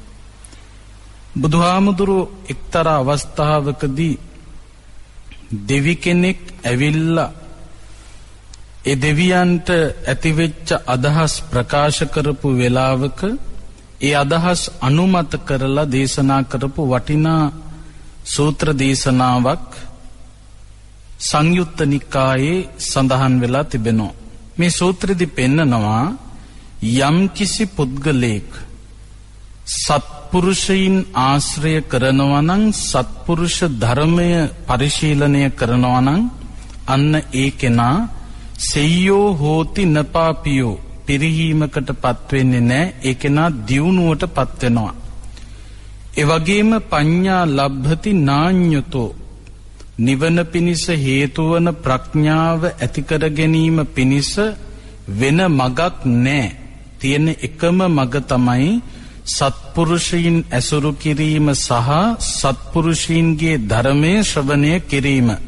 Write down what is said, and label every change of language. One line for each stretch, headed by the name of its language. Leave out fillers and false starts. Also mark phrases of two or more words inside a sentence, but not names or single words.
Sinhala: බුදුහාමුදුරුවෝ එක්තරා අවස්ථාවකදී දෙවි කෙනෙක් ඇවිල්ලා ඒ දෙවියන්ට ඇතිවෙච්ච අදහස් ප්‍රකාශ කරපු වෙලාවක ඒ අදහස් අනුමත කරලා දේශනා කරපු වටිනා සූත්‍ර දේශනාවක් සංයුත්ත නිකායේ සඳහන් වෙලා තිබෙනවා. මේ සූත්‍රෙදි පෙන්නනවා යම් කිසි පුද්ගලෙක් සත්පුරුෂයින් ආශ්‍රය කරනවා නම්, සත්පුරුෂ ධර්මය පරිශීලනය කරනවා නම්, අන්න ඒ කෙනා
Pali: සෙය්‍යෝ හෝති නපාපියෝ,
Sinhala: පිරිහීමකට පත් වෙන්නේ නැහැ. ඒ කෙනා දියුණුවට පත් වෙනවා. ඒ වගේම
Pali: පඤ්ඤා ලබ්ධති නාඤ්‍යතෝ,
Sinhala: නිවන පිණිස හේතු වන ප්‍රඥාව ඇති කර ගැනීම පිණිස වෙන මගක් නැහැ. තියෙන එකම මග තමයි සත්පුරුෂයින් ඇසුරු කිරීම සහ සත්පුරුෂයින්ගේ ධර්මයේ ශ්‍රවණය කිරීම.